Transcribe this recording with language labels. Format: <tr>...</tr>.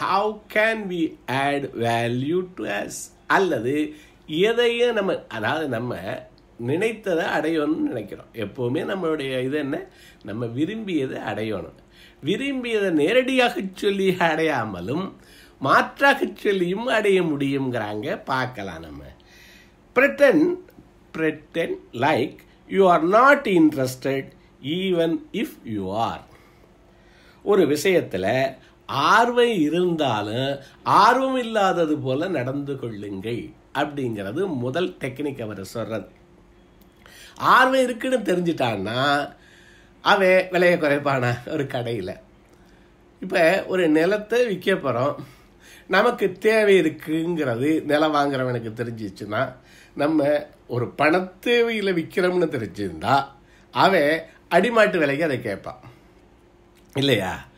<en>how can we add value to us,</en> <ta>அல்லது எதையும் நம்ம நினைத்ததை அடையணும்னு நினைக்கிறோம். எப்போவுமே நம்மளுடைய இது என்ன, நம்ம விரும்பியதை அடையணும். விரும்பியதை நேரடியாக சொல்லி அடையாமலும் மாற்றாக சொல்லியும் அடைய முடியுங்கிறாங்க. பார்க்கலாம்.</ta> <en>நம்ம pretend like you are not interested even if you are.</en> <ta>ஒரு விஷயத்தில் ஆர்வம் இருந்தாலும் ஆர்வம் இல்லாதது போல நடந்து கொள்ளுங்கள் அப்படிங்கிறது முதல் டெக்னிக் அவர் சொல்றது. ஆர்வம் இருக்குன்னு தெரிஞ்சிட்டான்னா அவன் விலையை குறைப்பானா? ஒரு கடையில் இப்போ ஒரு நிலத்தை விற்க போகிறோம், நமக்கு தேவை இருக்குங்கிறது நிலம் வாங்குறவனுக்கு தெரிஞ்சிச்சுன்னா, நம்ம ஒரு பணத்தேவையில் விற்கிறோம்னு தெரிஞ்சிருந்தா அவன் அடிமாட்டு விலைக்கு அதை கேட்பான் இல்லையா?</ta>